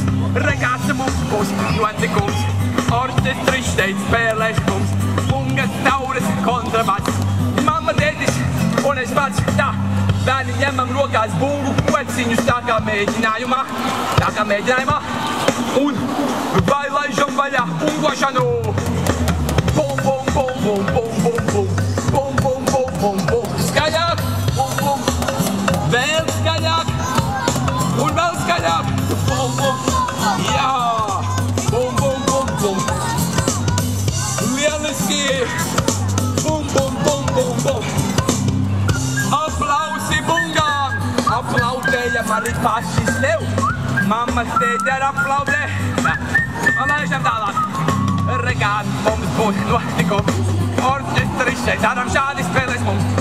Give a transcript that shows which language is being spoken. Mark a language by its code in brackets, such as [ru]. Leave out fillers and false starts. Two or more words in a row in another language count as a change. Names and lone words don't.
[lv] Regāts mums būs notikums. Orķestris šeit spēlēs mums. Bungas, taures, kontrabass. Mamma, tētis un es pats. Tā. Bērni ņemam rokās bungu kociņus tā kā mēģinājumā. Un vai laižam vaļā bungošanu. Bum, bum, bum, bum, bum, bum, bum. Bum, bum, bum, bum, bum. Skaļāk. Bum, bum. Vēl skaļāk. Un vēl skaļāk. Bum, bum. Jā. Bum, bum, bum, bum. Lieliski. Bum, bum, bum, bum, bum. Aplausi bungām. Aplaudējam arī paši sev. Mammas tēti ar aplaudē. Laižam tālāk. Regāts mums būs notikums. Orķestris šeit darām šādi spēlēs mums.